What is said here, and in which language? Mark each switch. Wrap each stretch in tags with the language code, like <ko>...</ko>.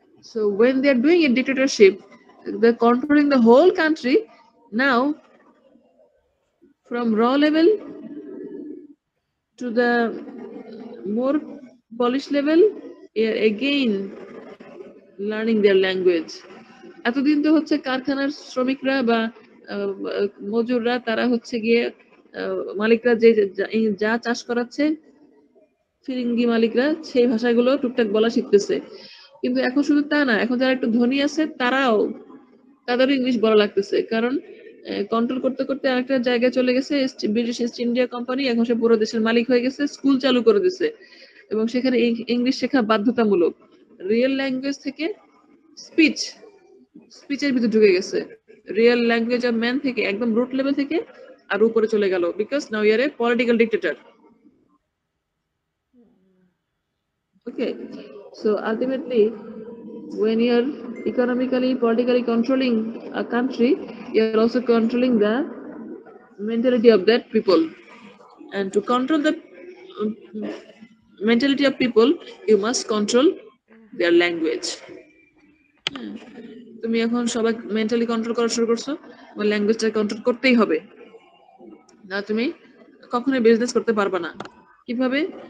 <en>So when they are doing a dictatorship, they're controlling the whole country. Now, from raw level to the more polished level, again learning their language.</en> <bn>এতদিন তো হচ্ছে কারখানার শ্রমিকরা বা মজুররা, তারা হচ্ছে গিয়ে মালিকরা যে যা চাষ করাচ্ছে, ফিরিঙ্গি মালিকরা সেই ভাষাগুলো টুকটাক বলা শিখতেছে। কিন্তু এখন শুধু তা না, এখন যারা একটু ধনী আছে তাদেরও ইংলিশ বলা লাগতেছে, কারণ কন্ট্রোল করতে করতে আরেকটা জায়গায় চলে গেছে। ব্রিটিশ ইস্ট ইন্ডিয়া কোম্পানি এখন সে পুরো দেশের মালিক হয়ে গেছে, স্কুল চালু করে দিছে এবং সেখানে ইংলিশ শেখা বাধ্যতামূলক। রিয়েল ল্যাঙ্গুয়েজ থেকে স্পিচের ভিতরে ঢুকে গেছে। রিয়েল ল্যাঙ্গুয়েজ অফ ম্যান থেকে একদম রুট লেভেল থেকে আর উপরে চলে গেল,</bn> <en>Because now you are a political dictator. Okay, so ultimately, when you're economically, politically controlling a country, you're also controlling the mentality of that people. And to control the um, mentality of people, you must control their language.</en> <bn>তুমি এখন সবাই mentally control করা শুরু করছো, তোমার ল্যাঙ্গুয়েজটা control করতেই হবে, না তুমি কখনোই বিজনেস করতে পারবে না। কিভাবে?</bn>